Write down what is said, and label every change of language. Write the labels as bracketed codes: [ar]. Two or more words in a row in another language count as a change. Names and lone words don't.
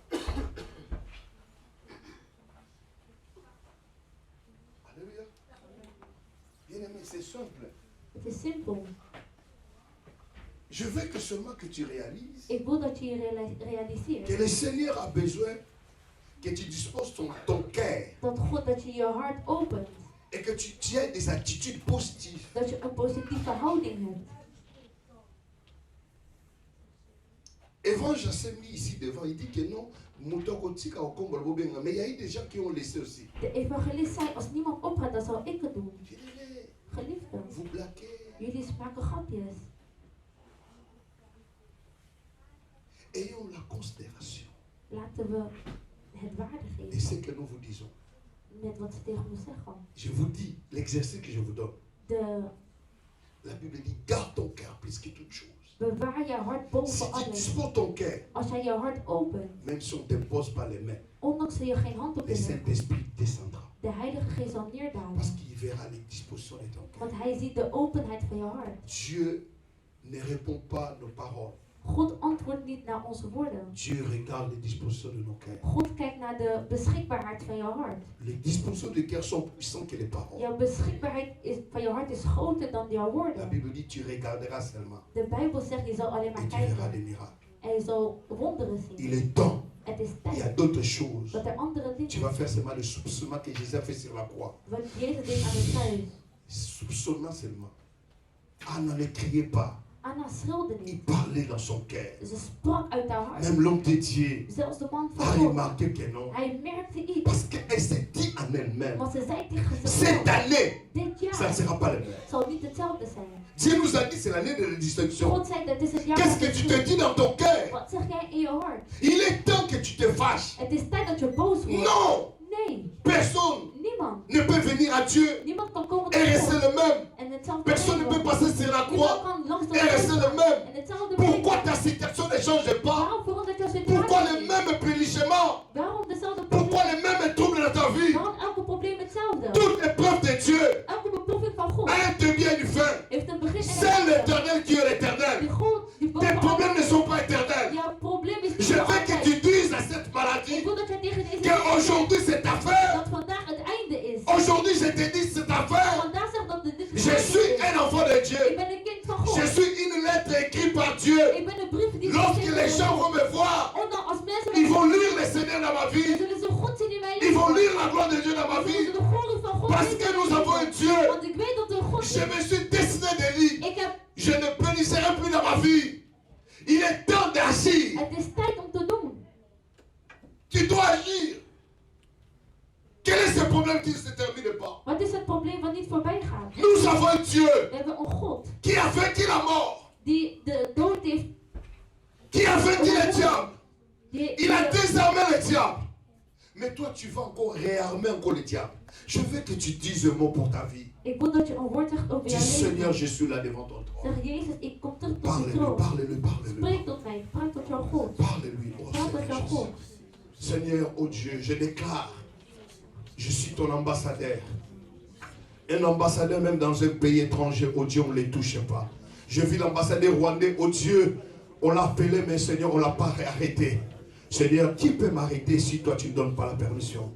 [fr] Alléluia. Bien-aimé, c'est simple. [nl] Het is simpel. [fr] Je veux que seulement que tu réalises [nl] Ik wil dat je je realiseert. [fr] que le Seigneur a besoin que tu disposes ton cœur. [nl] Dat God dat je je hart opent. [fr] Et que tu aies des attitudes positives. [nl] Dat je een positieve houding hebt. [fr] Évangile s'est mis ici devant, il dit que non, mais il y a eu des gens qui ont laissé aussi. [nl] De evangelist zei, als niemand opgaat, dan zal ik het doen. Geliefden, [fr] vous blaguez. [nl] jullie maken grapjes. [fr] Ayons la considération. [nl] Laten we het waarde [fr] Et [nl] geven [fr] ce que nous vous disons. [nl] met wat ze tegen ons zeggen. [fr] Je vous dis, l'exercice que je vous donne. La Bible dit, garde ton cœur plus que toute chose. [nl] Bewaar je hart boven [fr] Si tu [nl] alles. [fr] disposes ton cœur, [nl] Als jij je hart opent, [fr] même si on ne te pose pas les mains, [nl] ondanks dat je geen hand op [fr] le [nl] je hebt, [fr] Saint-Esprit descendra. [nl] de Heilige Geest zal neerdalen. [fr] Parce qu'il verra les dispositions de ton cœur. [nl] Want hij ziet de openheid van je hart. [fr] Dieu ne répond pas à nos paroles. [nl] God antwoordt niet naar onze woorden. [fr] Dieu regarde les dispositions de nos cœurs. [nl] God kijkt naar de beschikbaarheid van je hart. [fr] Les dispositions du cœur sont puissantes que les paroles. [nl] Jouw beschikbaarheid van je hart is groter dan jouw [fr] La [nl] woorden. [fr] Bible dit, tu regarderas seulement. [nl] De Bijbel zegt, je zal alleen maar [fr] Et tu verras des [nl] kijken. [fr] miracles. [nl] En je zal wonderen zien. [fr] Il est temps. [nl] Het is [fr] Il y a [nl] tijd [fr] d'autres choses. [nl] dat er andere [fr] Tu [nl] dingen [fr] vas faire seulement le soupçonnement que Jésus a fait sur la croix. [nl] wat Jezus deed aan het kruis. [fr] Soupçonnement seulement. Anna ne criait pas. [nl] Anna schreeuwde [fr] Il [nl] niet. [fr] parlait dans son cœur. [nl] Ze sprak uit haar hart. [fr] Même l'homme de Dieu [nl] Zelfs de man van [fr] a [nl] God. [fr] remarqué que non. [nl] Hij merkte iets. [fr] Parce qu'elle s'est dit en elle-même, [nl] Want ze zei tegen [fr] cette [nl] zichzelf, [fr] année, [nl] dit [fr] ça ne [nl] jaar [fr] sera pas le même. [nl] zal niet hetzelfde zijn. [fr] Dieu nous a dit c'est l'année de la distinction. [nl] God zei dat is het jaar [fr] Qu'est-ce [nl] van [fr] que [nl] de [fr] tu te [nl] schuld. [fr] dis dans ton cœur? [nl] Wat zeg jij in je hart? [fr] Il est temps que tu te fâches. [nl] Het is tijd dat je boos wordt. [fr] Non! [nl] Nee, [fr] Personne [nl] niemand. [fr] ne peut venir à Dieu [nl] Niemand kan komen [fr] et [nl] tot [fr] rester [nl] God [fr] le même. [nl] en hetzelfde [fr] Personne ne peut [nl] blijven. [fr] passer sur la [nl] Niemand [fr] croix [nl] kan langs de [fr] et rester le [nl] kruis [fr] même. [nl] en hetzelfde [fr] Pourquoi [nl] blijven. [fr] ta situation ne change pas? [nl] Waarom verandert jouw [fr] Pourquoi [nl] situatie [fr] les [nl] niet? [fr] mêmes pénichements? [nl] Waarom dezelfde [fr] Pourquoi [nl] probleem? [fr] les mêmes troubles dans ta vie? [nl] Waarom elke probleem hetzelfde? [fr] Toute épreuve de Dieu [nl] Elke beproeving van God [fr] a un début et une fin. [nl] heeft een begin en [fr] C'est [nl] een einde. [fr] l'éternel qui est [nl] Die [fr] l'éternel. [nl] God, die [fr] Tes [nl] boven [fr] problèmes ne [nl] alles [fr] sont pas [nl] is. [fr] éternels. [nl] Jouw probleem is niet [fr] Je [nl] voor [fr] veux que tu [nl] altijd. [fr] dises à cette [nl] Ik [fr] maladie [nl] wil dat jij tegen deze [fr] qu'aujourd'hui c'est ta fin. [nl] dat vandaag het einde is. [fr] Aujourd'hui je te dis c'est ta fin. [nl] Vandaag zegt dat dit [fr] Je suis un enfant de [nl] Ik [fr] Dieu. [nl] ben een kind van God. [fr] Je suis une lettre écrite par Dieu. [nl] Ik ben een brief die [fr] Lorsque les gens vont me voir, [nl] Ondanks als mensen [fr] ils vont lire le Seigneur dans ma vie. [nl] zullen ze God zien in mijn [fr] Ils vont [nl] leven. [fr] lire la gloire de Dieu dans ma [nl] Zullen [fr] vie. [nl] ze de glorie van God [fr] Parce [nl] zien [fr] que [nl] in [fr] nous [nl] mijn [fr] avons un [nl] leven. [fr] Dieu. [nl] Want ik weet dat er God [fr] Je [nl] is. [fr] me suis destiné de lui. [nl] Ik heb, [fr] Je ne pénisserai plus dans ma vie. Il est temps d'agir. [nl] het is tijd om te doen. [fr] Tu dois agir. Quel est ce problème qui ne se termine pas? [nl] Wat is het probleem wat niet voorbij gaat? [fr] Nous avons un Dieu [nl] We hebben een God [fr] qui a vaincu la mort, [nl] die de dood heeft. [fr] qui a vaincu le diable. [nl] Die, [fr] Il a désarmé le diable. Mais toi, tu vas encore réarmer encore le diable. Je veux que tu dises un mot pour ta vie. [nl] ik wil dat je een woord zegt over jouw [fr] Dis, Seigneur, [nl] leven. [fr] je suis là devant ton trône. [nl] Zeg Jezus, ik kom terug tot de [fr] Parle-lui, [nl] troon. [fr] parle-lui, parle-lui. [nl] Spreek tot mij, praat tot jouw God. [fr] Parle-lui, oh [nl] Praat tot [fr] Seigneur [nl] jouw [fr] Jésus. [nl] God. [fr] Seigneur, oh Dieu, je déclare, je suis ton ambassadeur. Un ambassadeur, même dans un pays étranger, oh Dieu, on ne les touche pas. Je vis l'ambassadeur rwandais, oh Dieu, on l'a appelé, mais Seigneur, on ne l'a pas arrêté. Seigneur, qui peut m'arrêter si toi tu ne donnes pas la permission?